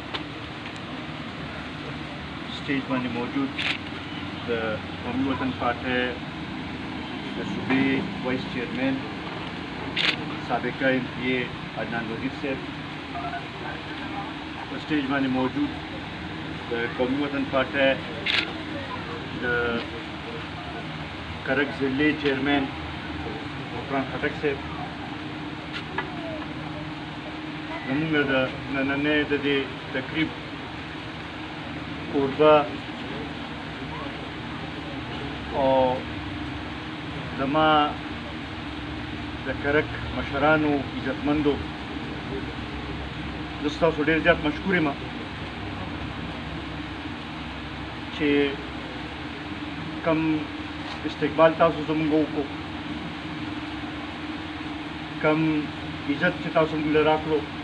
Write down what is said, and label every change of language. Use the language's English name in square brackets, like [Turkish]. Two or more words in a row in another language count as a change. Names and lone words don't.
[Pashto] سټېج باندې موجود قومي وطن پارټۍ صوبې [English] vice chairman [Pashto] سابقه MP عدنان وزیر صاحب، سټېج باندې موجود قومي وطن پارټۍ کرک ضلعې چېئرمېن غفران خټک صاحب, زمونږ د نننۍ د دې تقریب کوربه او زما د کرک مشرانو عزتمندو، زه ستاسو ډېر زیات مشکور یم چې کم استقبال تاسو زموږ وکړو، کم عزت چې تاسو موږ له راکړو،